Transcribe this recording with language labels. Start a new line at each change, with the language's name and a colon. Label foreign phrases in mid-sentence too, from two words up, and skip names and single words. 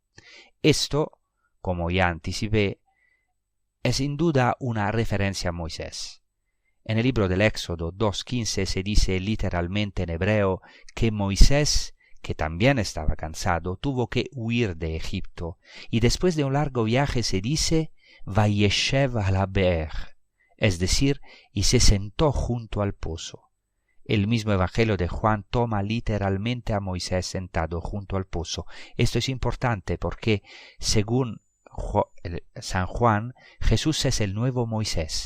Spanish: Esto, como ya anticipé, es sin duda una referencia a Moisés. En el libro del Éxodo 2.15 se dice literalmente en hebreo que Moisés, que también estaba cansado, tuvo que huir de Egipto, y después de un largo viaje se dice
Hebrew: וישב על הבאר,
Spanish: es decir, y se sentó junto al pozo. El mismo Evangelio de Juan toma literalmente a Moisés sentado junto al pozo. Esto es importante porque, según San Juan, Jesús es el nuevo Moisés.